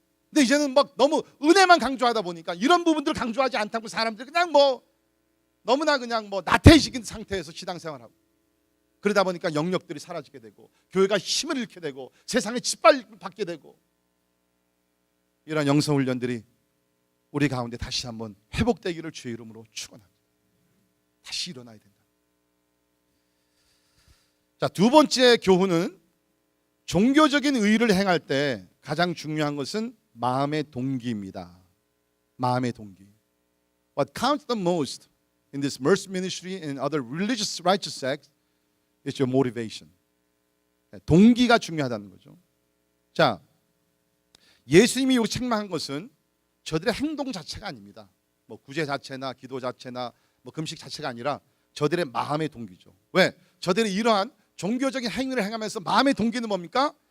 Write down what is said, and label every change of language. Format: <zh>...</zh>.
<ko>근데 이제는 막 너무 은혜만 강조하다 보니까 이런 부분들을 강조하지 않다고 사람들이 그냥 뭐 너무나 그냥 뭐 나태해진 상태에서 신앙생활하고, 그러다 보니까 영역들이 사라지게 되고 교회가 힘을 잃게 되고 세상에 짓밟게 되고, 이런 영성훈련들이 우리 가운데 다시 한번 회복되기를 주의 이름으로 축원합니다. 다시 일어나야 된다. 자, 두 번째 교훈은 종교적인 의의를 행할 때 가장 중요한 것은 마음의 동기입니다. 마음의 동기.</ko> <en>What counts the most in this mercy ministry and other religious righteous acts is your motivation.</en> <ko>동기가 중요하다는 거죠. 자, 예수님이 여기 책망한 것은 저들의 행동 자체가 아닙니다. 뭐 구제 자체나 기도 자체나 뭐 금식 자체가 아니라 저들의 마음의 동기죠. 왜? 저들이 이러한 종교적인 행위를 행하면서 마음의 동기는 뭡니까?</ko>